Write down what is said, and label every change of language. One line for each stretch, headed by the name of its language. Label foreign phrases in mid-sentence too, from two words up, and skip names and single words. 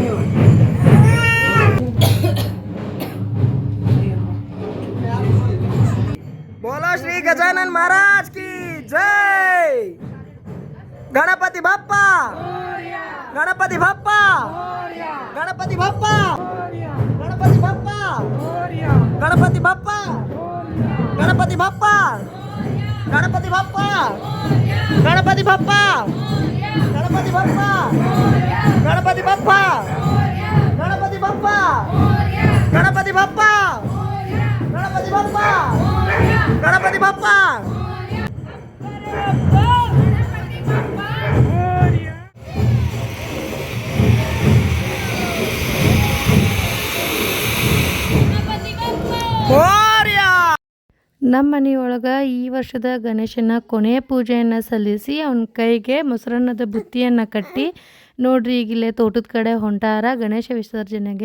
Hindi: बोलो श्री गजानन महाराज की जय।
Marathi: गणपति बाप्पा, गणपति बाप्पा, गणपति बाप्पा, गणपति बाप्पा, गणपति बाप्पा, गणपति बाप्पा, गणपति बाप्पा गणपति बाप्पा गणपति बाप्पा गणपति बाप्पा गणपति बाप्पा गणपति बाप्पा गणपति बाप्पा गणपति बाप्पा.
Kannada: ನಮ್ಮ ಮನೆಯೊಳಗೆ ಈ ವರ್ಷದ ಗಣೇಶನ ಕೊನೆಯ ಪೂಜೆಯನ್ನು ಸಲ್ಲಿಸಿ ಅವನ ಕೈಗೆ ಮೊಸರನ್ನದ ಬುತ್ತಿಯನ್ನು ಕಟ್ಟಿ ನೋಡ್ರಿ ಈಗಿಲ್ಲೇ ತೋಟದ ಕಡೆ ಹೊಂಟಾರ ಗಣೇಶ ವಿಸರ್ಜನೆಗೆ.